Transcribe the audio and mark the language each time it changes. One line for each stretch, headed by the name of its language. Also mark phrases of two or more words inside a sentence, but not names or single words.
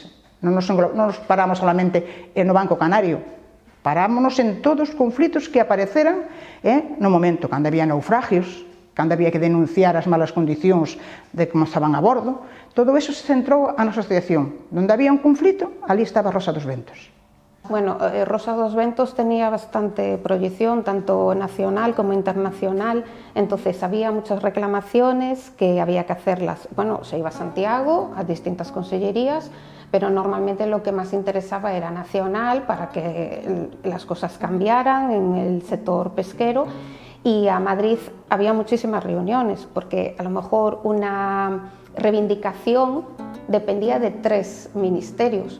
Galician: Non nos paramos solamente no Banco Canario, parámonos en todos os conflitos que apareceran no momento, cando había naufragios, cando había que denunciar as malas condicións de como estaban a bordo, todo eso se centrou a nosa asociación. Donde había un conflito, ali estaba Rosa dos Ventos.
Spanish: Bueno, Rosa dos Ventos tenía bastante proyección, tanto nacional como internacional, entonces había muchas reclamaciones que había que hacerlas. Bueno, se iba a Santiago, a distintas consellerías, pero normalmente lo que más interesaba era nacional para que las cosas cambiaran en el sector pesquero, y a Madrid había muchísimas reuniones, porque a lo mejor una reivindicación dependía de 3 ministerios.